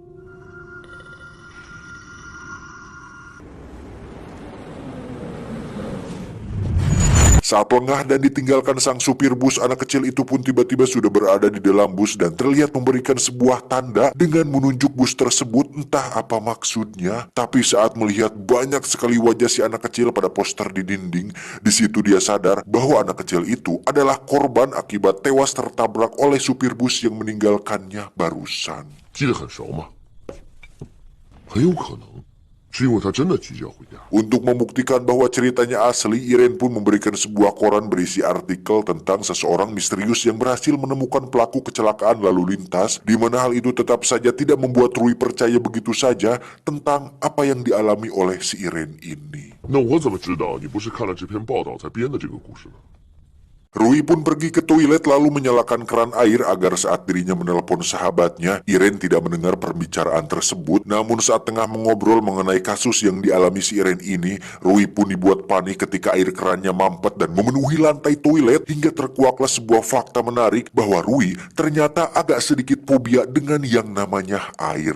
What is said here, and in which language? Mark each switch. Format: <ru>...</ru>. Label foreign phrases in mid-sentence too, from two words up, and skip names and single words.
<id>Saat lengah dan ditinggalkan sang supir bus, anak kecil itu pun tiba-tiba sudah berada di dalam bus dan terlihat memberikan sebuah tanda dengan menunjuk bus tersebut, entah apa maksudnya. Tapi saat melihat banyak sekali wajah si anak kecil pada poster di dinding, di situ dia sadar bahwa anak kecil itu adalah korban akibat tewas tertabrak oleh supir bus yang meninggalkannya barusan.</id> <zh>记得很熟吗？很有可能是因为他真的急着要回家。</zh> <id>Untuk membuktikan bahwa ceritanya asli, Iren pun memberikan sebuah koran berisi artikel tentang seseorang misterius yang berhasil menemukan pelaku kecelakaan lalu lintas, di mana hal itu tetap saja tidak membuat Rui percaya begitu saja tentang apa yang dialami oleh si Iren ini.</id> <zh>那我怎么知道你不是看了这篇报道才编的这个故事呢？</zh> <id>Rui pun pergi ke toilet lalu menyalakan keran air agar saat dirinya menelepon sahabatnya, Iren tidak mendengar perbicaraan tersebut. Namun saat tengah mengobrol mengenai kasus yang dialami si Iren ini, Rui pun dibuat panik ketika air kerannya mampet dan memenuhi lantai toilet, hingga terkuaklah sebuah fakta menarik bahwa Rui ternyata agak sedikit fobia dengan yang namanya air.</id>